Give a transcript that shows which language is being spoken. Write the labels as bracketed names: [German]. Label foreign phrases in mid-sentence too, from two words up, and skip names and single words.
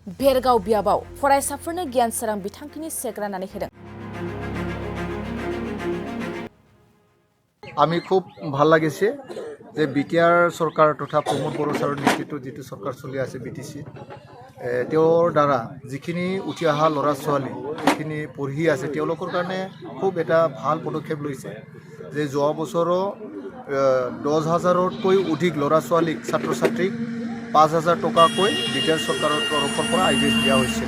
[Bodo] भेरगाव बियाबाव फरायसाफोरनो गियान सोरां बिथांखिनि सेक राननानै होदों। [Assamese] আমি খুব ভাল লাগিছে যে বিটিআর সরকার তথা প্রমোদ বড়ো ছাৰৰ নেতৃত্বত যেটো সরকার চলি আছে বিটিসি তেওঁৰ দ্বাৰা যিখিনি উঠি অহা ল'ৰা ছোৱালী যিখিনি পঢ়ি আছে তেওঁলোকৰ কাৰণে খুব এটা ভাল পদক্ষেপ লৈছে যে যোৱা বছৰৰ 10,000তকৈ অধিক ল'ৰা ছোৱালীক ছাত্ৰ ছাত্ৰীক 5,000 টকাকৈ বিটিআৰ চৰকাৰৰ তৰফৰ পৰা আইডিএছ দিয়া হৈছিল।